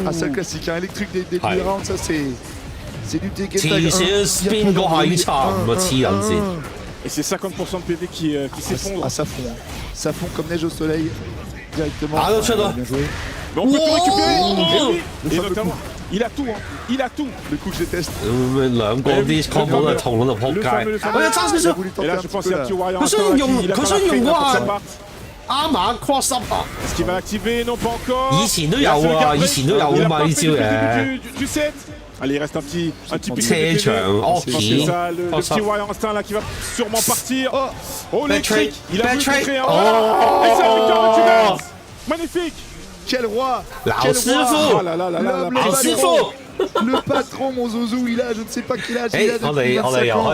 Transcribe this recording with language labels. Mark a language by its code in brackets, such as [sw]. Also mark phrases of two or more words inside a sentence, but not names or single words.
[fr] Ah, c'est un classique, un électrique dès le début round, ça c'est du Tekken. Et c'est 50% de PV qui s'effondre. Ah, ça fond comme neige au soleil directement. Ah, bien joué. Mais on peut tout récupérer. Et notamment, il a tout, il a tout. Le coup que je déteste. [yue] 兩個啲 combo 都係痛到撲街。我有爭少少。 [fr] Et là, je pense qu'il y a un petit Warrior Instinct [yue] 佢想用嗰個啱馬 [en] cross up [yue] 啊！ [fr] Est-ce qu'il va l'activer? Non, pas encore. [yue] 以前都有啊，以前都有㗎嘛呢招嘅。 [fr] Du set. Allez, il reste un petit [yue] 車場 [fr] c'est ça, le petit Warrior Instinct là qui va sûrement partir. Oh, l'électrique. Il a voulu créer un. Et c'est la victoire de Q-Dance. Magnifique. Quel roi! Le patron, mon Zouzou, il a je ne sais pas quel âge il a depuis 25 ans.